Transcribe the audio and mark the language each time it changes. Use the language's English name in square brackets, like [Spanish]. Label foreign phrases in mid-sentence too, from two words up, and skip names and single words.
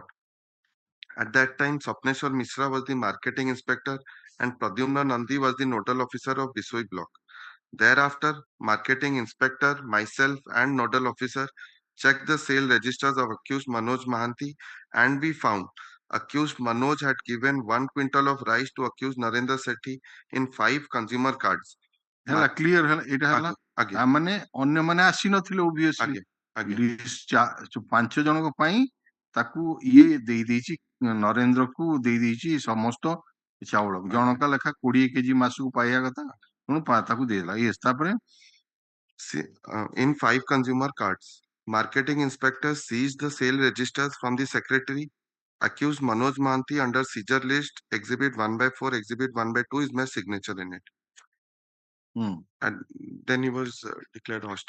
[English] At that time, Swapneshwar Mishra was the marketing inspector and Pradyumna Nandi was the nodal officer of Bisoi block. Thereafter, marketing inspector, myself and nodal officer checked the sale registers of accused Manoj Mahanti and we found accused Manoj had given 1 quintal of rice to accused Narendra Sethi in 5 consumer cards. [Odia] ହେଲା clear ହେଲା ଏଇଟା ହେଲା [English] Again, [Odia] ମାନେ ଅନ୍ୟମାନେ ଆସିନଥିଲେ obviously [English] again. [Odia] 5 ଜଣଙ୍କ ପାଇଁ ତାକୁ ଇଏ ଦେଇ ଦେଇଛି ନରେନ୍ଦ୍ରକୁ ଦେଇ ଦେଇଛି ସମସ୍ତ ଚାଉଳ ଜଣକା ଲେଖା 20 କେଜି ମାସକୁ ପାଇବା କଥା ତେଣୁ ତାକୁ ଦେଇଦେଲା yes ତାପରେ [English] in 5 consumer cards. Marketing inspector seized the sale registers from the secretary. Accused Manoj Mahanti under seizure list, Exhibit 1/4, Exhibit 1/2 is my signature in it. And then he was declared hostile.